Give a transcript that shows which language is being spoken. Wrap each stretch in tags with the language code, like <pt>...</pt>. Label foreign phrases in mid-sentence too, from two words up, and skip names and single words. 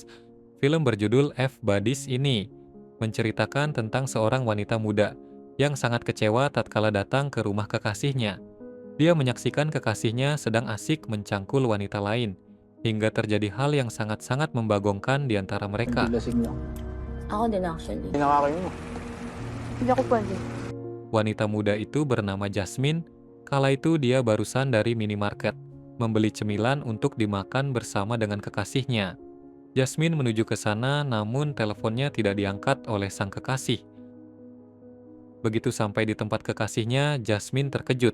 <id>Film berjudul F. Buddies ini menceritakan tentang seorang wanita muda yang sangat kecewa tatkala datang ke rumah kekasihnya. Dia menyaksikan kekasihnya sedang asik mencangkul wanita lain, hingga terjadi hal yang sangat-sangat membagongkan di antara mereka.</id> <tl>Lasing lang. Ako din actually. Pinakakain mo. Hindi ako pwede.</tl> <id>Wanita muda itu bernama Jasmine. Kala itu dia barusan dari minimarket, membeli cemilan untuk dimakan bersama dengan kekasihnya. Jasmine menuju ke sana, namun teleponnya tidak diangkat oleh sang kekasih. Begitu sampai di tempat kekasihnya, Jasmine terkejut.</id>